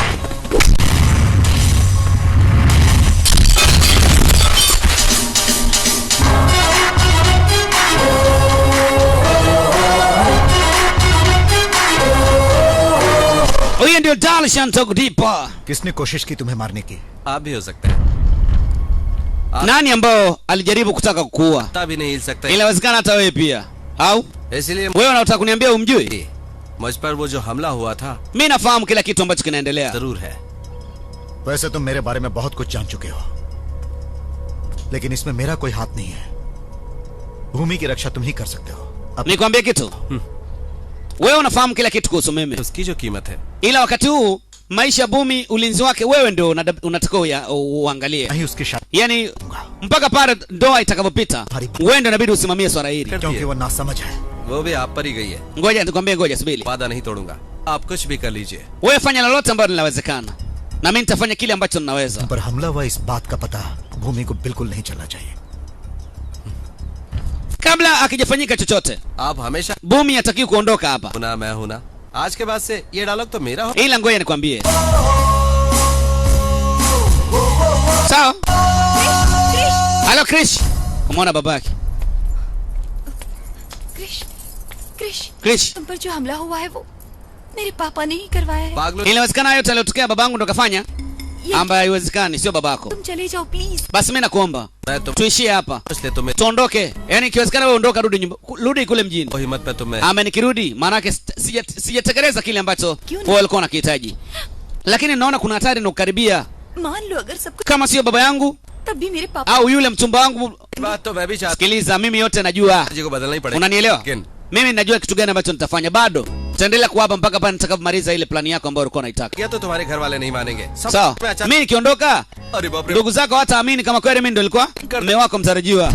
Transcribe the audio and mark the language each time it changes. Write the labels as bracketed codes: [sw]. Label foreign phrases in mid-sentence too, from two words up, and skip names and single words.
[sw] Huyu ndio Darshan Togdipa. [hi] किसने कोशिश की तुम्हें मारने की? आप भी हो सकते हैं. [sw] Nani ambao alijaribu kutaka kukuua? [hi] भी नहीं हिल सकता. [sw] Inawezekana hata wewe pia. Au? [hi] इसलिए [sw] wewe unataka kuniambia umjui? [hi] मुझ पर वो जो हमला हुआ था. [sw] Mimi nafahamu kila kitu ambacho kinaendelea. [hi] जरूर है. वैसे तुम मेरे बारे में बहुत कुछ जान चुके हो, लेकिन इसमें मेरा कोई हाथ नहीं है. भूमि की रक्षा तुम ही कर सकते हो. [sw] Nikwambie kitu. Wewe unafahamu kila kitu kuhusu mimi. [hi] उसकी जो कीमत है. [sw] Ila wakati huu maisha Bumi ulinzi wake wewe ndio unataka uangalie. Yaani mpaka pale ndoa itakapopita wewe ndio inabidi usimamie swala hili. [hi] क्योंकि वो नासमझ है. वो भी आप पर ही गई है. [sw] Ngoja nikwambie, ngoja subiri. [hi] वादा नहीं तोड़ूंगा. आप कुछ भी कर लीजिए. [sw] Wewe fanya lolote ambalo linawezekana. Na mimi nitafanya kile ambacho ninaweza. [hi] पर हमला हुआ इस बात का पता भूमि को बिल्कुल नहीं चलना चाहिए. [sw] Kabla akijafanyika chochote. [hi] आप हमेशा [sw] Bumi hatakiwi kuondoka hapa. [hi] Huna मैं हूं ना. आज के बाद से ये डायलॉग तो मेरा हो. [sw] Ila ngoja nikwambie. Sawa? Hello Krish. Umeona babaki? Krish. [hi] तुम पर जो हमला हुआ है वो मेरे पापा ने ही करवाया है. [sw] Inawezekana yote aliyotokea babangu ndo kafanya? Ambaye haiwezekani, sio babako. [hi] तुम चले जाओ प्लीज. [sw] Basi mimi nakuomba tuishie hapa. Tuondoke. Yaani ikiwezekana wewe ondoka, rudi kule mjini. Ama nikirudi maana yake sijatekeleza kile ambacho wewe ulikuwa unakihitaji. Lakini naona kuna hatari inakukaribia. [hi] मान लो अगर सब [sw] Kama sio baba yangu [hi] तब भी मेरे पापा [sw] au yule mchumba wangu. Sikiliza, mimi yote najua. Unanielewa? Mimi najua kitu gani ambacho nitafanya. Bado tutaendelea kuwapa mpaka pale nitakapomaliza ile plani yako ambayo ulikuwa unaitaka. [hi] या तो तुम्हारे घर वाले नहीं मानेंगे. [sw] Sawa. Mimi nikiondoka, ndugu zako hataamini kama kweli mimi ndio nilikuwa mume wako mtarajiwa.